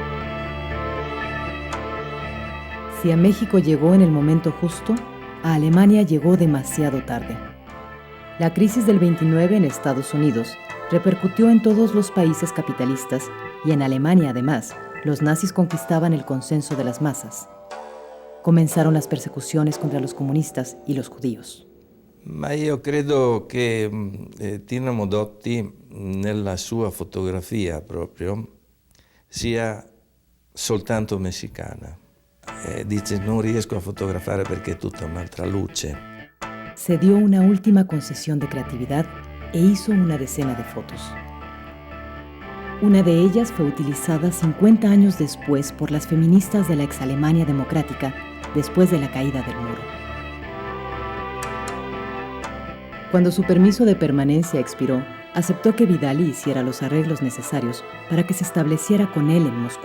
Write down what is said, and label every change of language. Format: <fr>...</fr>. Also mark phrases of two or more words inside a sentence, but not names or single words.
<es>Si a México llegó en el momento justo, a Alemania llegó demasiado tarde. La crisis del 29 en Estados Unidos repercutió en todos los países capitalistas y en Alemania, además, los nazis conquistaban el consenso de las masas. Comenzaron las persecuciones contra los comunistas y los judíos.</es> <it>Ma io credo che Tina Modotti, nella sua fotografia proprio, sia soltanto messicana. Dice, non riesco a fotografare perché è tutta un'altra luce.</it> <es>Se dio una última concesión de creatividad e hizo una decena de fotos. Una de ellas fue utilizada 50 años después por las feministas de la ex Alemania democrática después de la caída del muro. Cuando su permiso de permanencia expiró, aceptó que Vidali hiciera los arreglos necesarios para que se estableciera con él en Moscú.</es>